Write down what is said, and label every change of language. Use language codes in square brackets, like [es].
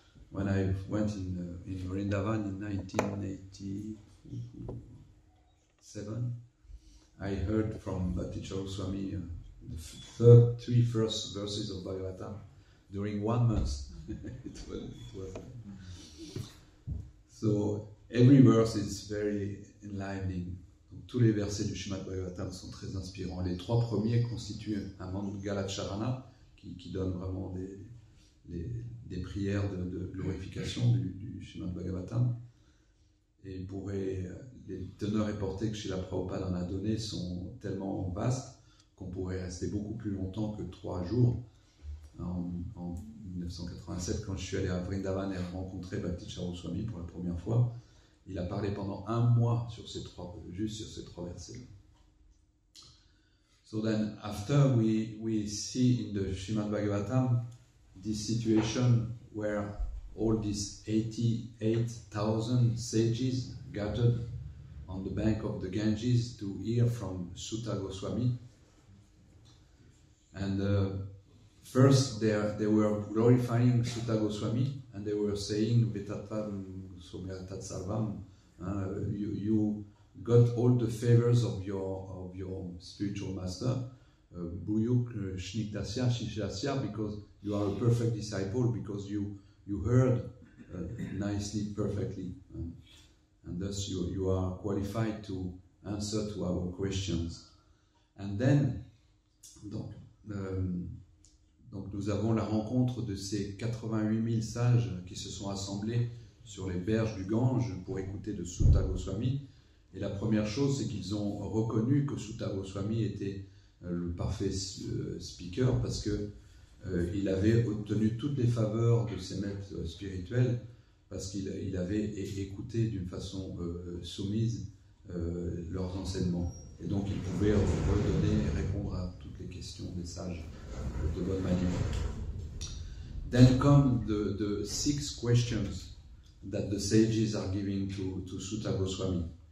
[en] When I went in Vrindavan in 1987, I heard from Bhakti Swami the 3 first verses of Bhagavatam during 1 month. it was. So every verse is very enlivening. [fr] Donc, tous les versets du Srimad Bhagavatam sont très inspirants. Les 3 premiers constituent un Mangala Charana qui donne vraiment des prières de glorification du Srimad Bhagavatam. Et les teneurs et portées que Srila Prabhupada en a donné sont tellement vastes qu'on pourrait rester beaucoup plus longtemps que 3 jours. En 1987, quand je suis allé à Vrindavan et rencontré Bhakti Swami pour la première fois, il a parlé pendant 1 mois juste sur ces 3 versets. [en] So then, after we see in the Srimad Bhagavatam this situation where all these 88,000 sages gathered on the bank of the Ganges to hear from Sutta Goswami. And first they were glorifying Sutta Goswami and they were saying [sa] Vetatvam Somyatat Sarvam, [en] you got all the favors of your spiritual master, [sa] Buyuk Shnikdasya Shishasya, [en] because you are a perfect disciple, because you heard nicely, perfectly, and thus you are qualified to answer to our questions. And then, [fr] donc nous avons la rencontre de ces 88 000 sages qui se sont assemblés sur les berges du Gange pour écouter de Sutta Goswami. Et la première chose, c'est qu'ils ont reconnu que Sutta Goswami était le parfait speaker parce que il avait obtenu toutes les faveurs de ses maîtres spirituels parce qu'il avait écouté d'une façon soumise leurs enseignements. Et donc il pouvait redonner et répondre à toutes les questions des sages de bonne manière. [en] Then come the 6 questions that the sages are giving to Sutta Goswami.